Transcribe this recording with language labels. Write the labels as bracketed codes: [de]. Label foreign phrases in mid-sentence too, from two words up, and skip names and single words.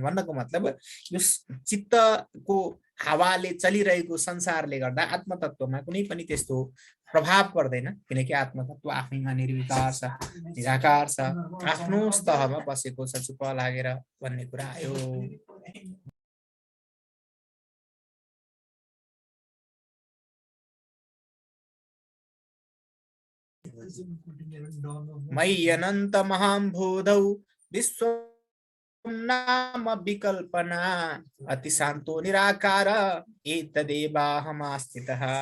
[ne] भन्नको मतलब यो चित्तको हावाले चलिरहेको संसारले गर्दा आत्मतत्वमा कुनै पनि त्यस्तो प्रभाव पर्दैन, किनकि आत्मतत्व आफैमा निर्विकार छ, निराकार छ, आफ्नो स्तहमा बसेको छ, चुप लागेर भन्ने कुरा आयो। [sa] मयि अनन्त महाम्भोधौ विश्वं नाम विकल्पना, अति शान्तो निराकार एतदेवाहमास्थितः।